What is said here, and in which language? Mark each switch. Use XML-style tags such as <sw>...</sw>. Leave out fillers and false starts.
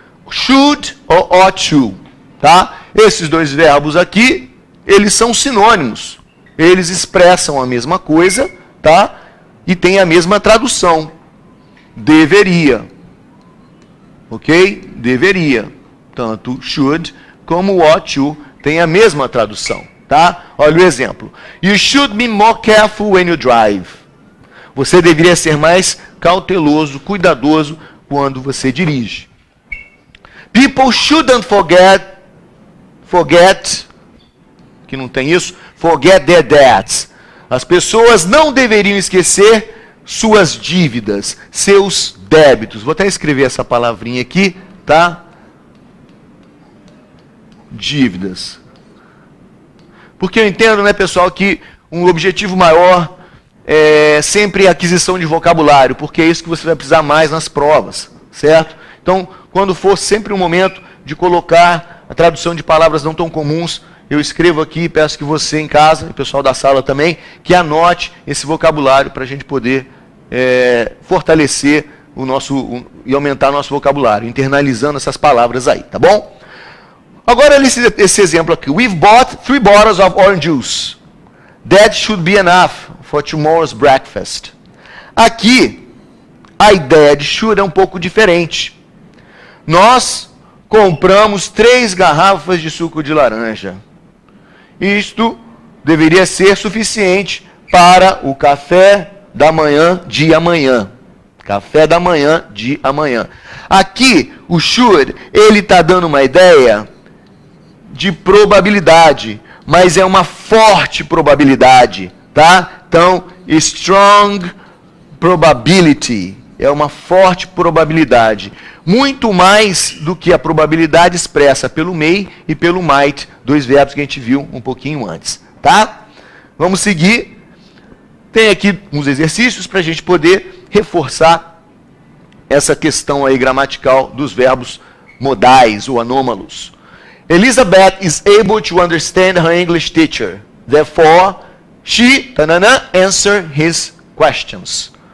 <pt>Should ou ought to. Tá? Esses dois verbos aqui, eles são sinônimos. Eles expressam a mesma coisa, tá? E tem a mesma tradução. Deveria. Ok? Deveria. Tanto should como ought to tem a mesma tradução. Tá? Olha o exemplo.</pt> <en>You should be more careful when you drive.</en> <pt>Você deveria ser mais cauteloso, cuidadoso quando você dirige.</pt> <en>People shouldn't forget,</en> <pt>que não tem isso,</pt> <en>forget their debts.</en> <pt>As pessoas não deveriam esquecer suas dívidas, seus débitos. Vou até escrever essa palavrinha aqui, tá? Dívidas. Porque eu entendo, né, pessoal, que um objetivo maior é sempre a aquisição de vocabulário, porque é isso que você vai precisar mais nas provas, certo? Então, quando for sempre um momento de colocar a tradução de palavras não tão comuns, eu escrevo aqui e peço que você em casa, e o pessoal da sala também, que anote esse vocabulário para a gente poder fortalecer e aumentar nosso vocabulário, internalizando essas palavras aí, tá bom? Agora, esse exemplo aqui.</pt> <en>We've bought 3 bottles of orange juice. That should be enough for tomorrow's breakfast.</en> <pt>Aqui, a ideia de should é um pouco diferente. Nós compramos 3 garrafas de suco de laranja. Isto deveria ser suficiente para o café da manhã de amanhã. Café da manhã de amanhã. Aqui, o should, ele está dando uma ideia de probabilidade, mas é uma forte probabilidade, tá? Então,</pt> <en>strong probability,</en> <pt>é uma forte probabilidade. Muito mais do que a probabilidade expressa pelo may e pelo might, 2 verbos que a gente viu um pouquinho antes, tá? Vamos seguir. Tem aqui uns exercícios para a gente poder reforçar essa questão aí gramatical dos verbos modais ou anômalos.</pt> <en>Elizabeth is able to understand her English teacher. Therefore, she answer his questions.</en>